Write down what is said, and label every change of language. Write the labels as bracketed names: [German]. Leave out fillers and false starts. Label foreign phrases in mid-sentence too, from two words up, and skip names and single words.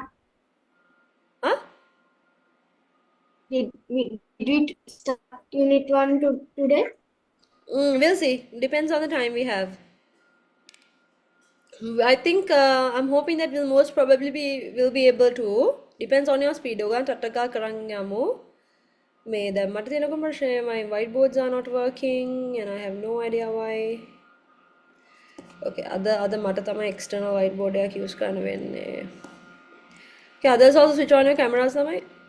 [English] Huh? Did we start unit 1 today? We'll see. Depends on the time we have. I think I'm hoping that we'll most probably be able to. Depends on your speed. [Sinhala] ඔයගොල්ලන් ටට්ටකා කරන් යමු. මේ දැන් මට තියෙන ප්‍රශ්නය [English] my whiteboards are not working and I have no idea why. [Sinhala] Okay, අද මට තමයි [English] external whiteboard [Sinhala] එකක් use කරන්න වෙන්නේ. [English] Okay, others also switch on your cameras තමයි.